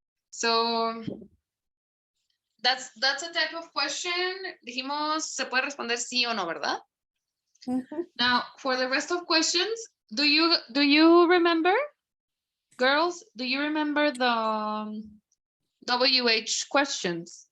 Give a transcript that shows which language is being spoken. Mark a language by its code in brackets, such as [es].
[en] So, that's a type of question. [es] Dijimos, se puede responder sí o no, ¿verdad? [en] Now, for the rest of questions, do you remember, girls? Do you remember the WH questions?